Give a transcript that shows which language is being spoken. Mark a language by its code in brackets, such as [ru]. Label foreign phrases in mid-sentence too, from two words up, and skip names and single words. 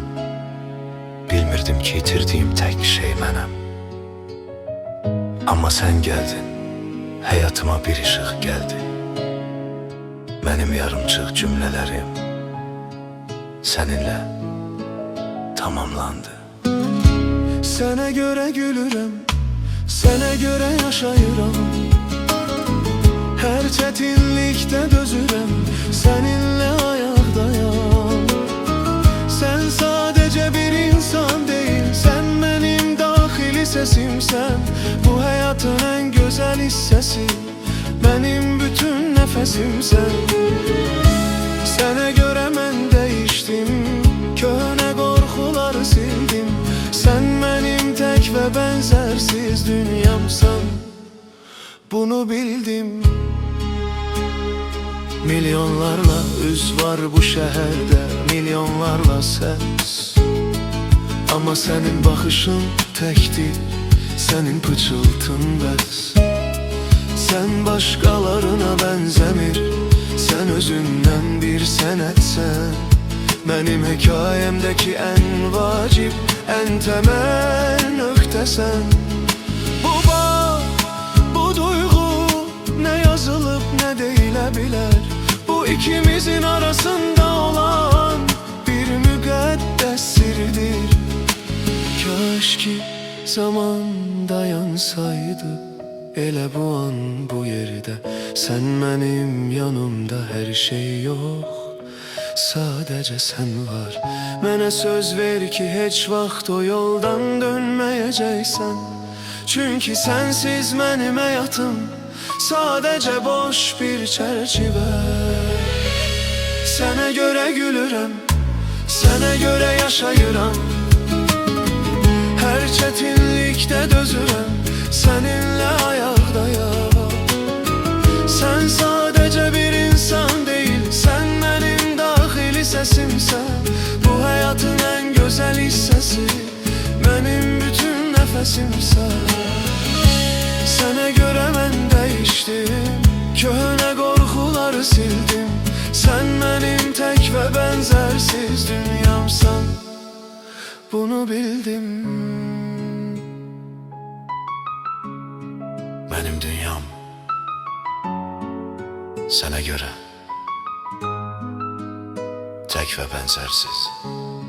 [az] Bilmirdim ki itirdiğim tek şey mənəm. [tr] Ama sen geldin, hayatıma bir ışık geldi. Benim yarımçıq cümlelerim seninle tamamlandı. [az] Sənə görə gülürəm, sənə görə yaşayıram. Hər çətinlikdə dözürəm, səninlə ayaqdayam. Sən sadəcə bir insan deyil, sən mənim daxili səsimsən. Bu həyatın ən gözəl hissəsi, mənim bütün nəfəsimsən. Sənə görə mən dəyişdim, köhnə qorxuları sildim. [tr] Sen benim tek ve benzersiz dünyamsan, bunu bildim. [az] Milyonlarla üz var bu şehirde, milyonlarla ses. [tr] Ama senin bakışın tektir, senin pıçıltın bəs. Sen başkalarına benzemir, sen özünden bir senetsen. Benim hikayemdeki en vacip, en temel [az] nöqtə sən. Bu bağ, bu duygu ne yazılıp ne deyilə bilər. Bu ikimizin arasında olan bir müqəddəs sirdir. Kaş ki zaman dayansaydı, elə bu an bu yerdə. Sən mənim yanımda, [tr] her şey yok, sadece sen var. [az] Mənə söz ver ki heç vaxt o yoldan dönməyəcəksən. Çünkü sensiz mənim həyatım sadece boş bir çərçivə. Sənə görə gülürəm, sənə görə yaşayıram. Hər çətinlikdə dözürəm, səninlə ayaqdayam. [tr] Sən sadece bir insan değil, sen benim [az] daxili səsimsən. [tr] Bu hayatın en güzel hissesi, benim bütün nefesimsən. [az] Sənə görə mən dəyişdim, köhnə qorxuları sildim. [tr] Sen benim tek ve benzersiz dünyamsan, bunu bildim. Benim dünyam sana göre tek ve benzersiz.